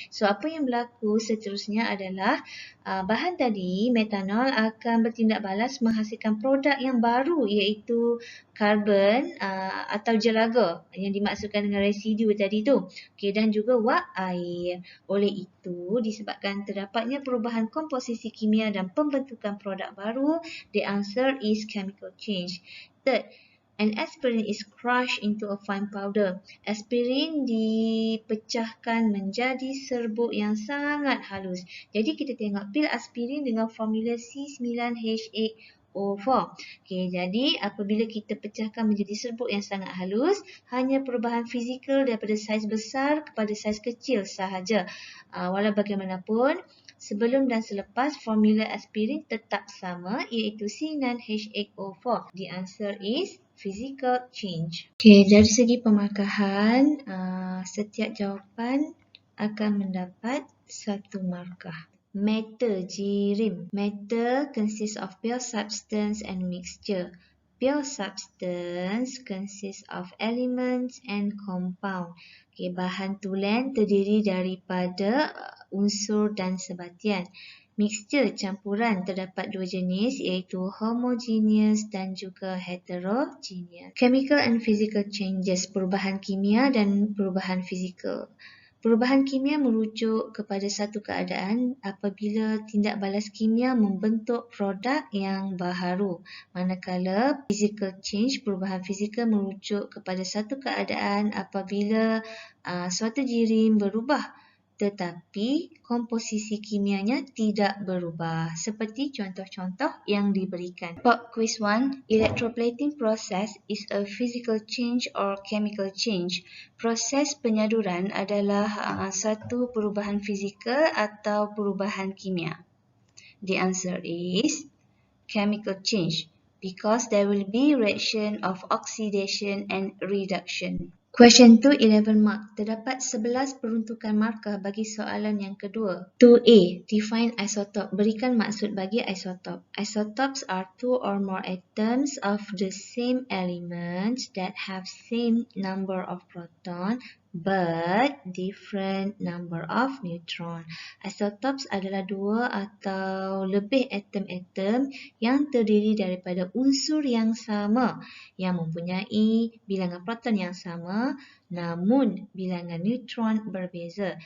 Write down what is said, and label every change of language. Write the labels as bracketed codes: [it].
[ms] So, apa yang berlaku seterusnya adalah bahan tadi, metanol akan bertindak balas menghasilkan produk yang baru iaitu karbon atau jelaga yang dimaksudkan dengan residu tadi tu. hijau. Okey, dan juga wak air. Oleh itu, disebabkan terdapatnya perubahan komposisi kimia dan pembentukan produk baru, [en] the answer is chemical change. Third, an aspirin is crushed into a fine powder. [ms] Aspirin dipecahkan menjadi serbuk yang sangat halus. Jadi kita tengok pil aspirin dengan formula C9H8O4. Okey, jadi apabila kita pecahkan menjadi serbuk yang sangat halus, hanya perubahan fizikal daripada saiz besar kepada saiz kecil sahaja. Walau bagaimanapun, sebelum dan selepas formula aspirin tetap sama, iaitu C9H8O4. [en] The answer is physical change. [ms] Okey, dari segi pemarkahan, setiap jawapan akan mendapat 1 markah. Metal, jirim. [en] Metal consists of pure substance and mixture. Pure substance consists of elements and compound. [ms] Okay, bahan tulen terdiri daripada unsur dan sebatian. Mixture, campuran, terdapat 2 jenis iaitu homogeneous dan juga heterogeneous. [en] Chemical and physical changes, [ms] perubahan kimia dan perubahan fizikal. Perubahan kimia merujuk kepada satu keadaan apabila tindak balas kimia membentuk produk yang baharu. Manakala physical change, perubahan fizikal merujuk kepada satu keadaan apabila suatu jirim berubah tetapi komposisi kimianya tidak berubah. Seperti contoh-contoh yang diberikan. [en] Pop quiz 1. Electroplating process is a physical change or chemical change. [ms] Proses penyaduran adalah satu perubahan fizikal atau perubahan kimia. [en] The answer is chemical change because there will be reaction of oxidation and reduction. Question 2, 11 mark. [ms] Terdapat 11 peruntukan markah bagi soalan yang kedua. [en] 2A, define isotope. [ms] Berikan maksud bagi isotope. [en] Isotopes are two or more atoms of the same element that have same number of proton but different number of neutron. [ms] Isotopes adalah dua atau lebih atom-atom yang terdiri daripada unsur yang sama yang mempunyai bilangan proton yang sama namun bilangan neutron berbeza.